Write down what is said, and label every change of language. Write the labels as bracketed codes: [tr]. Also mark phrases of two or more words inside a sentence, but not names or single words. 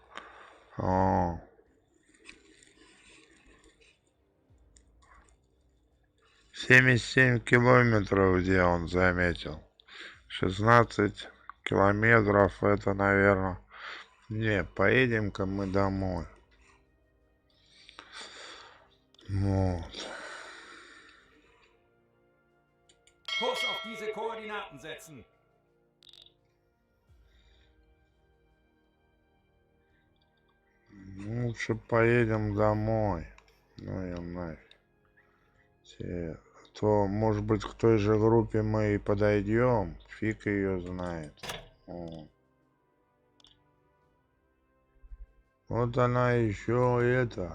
[ru] 77 километров, где он заметил. 16 километров, это, наверное... Не, поедем-ка мы домой. Вот. [de] Kurs auf diese Koordinaten setzen. [ru] Лучше поедем домой. Ну я нафиг. То, может быть, к той же группе мы и подойдем. Фиг ее знает. О. Вот она еще это.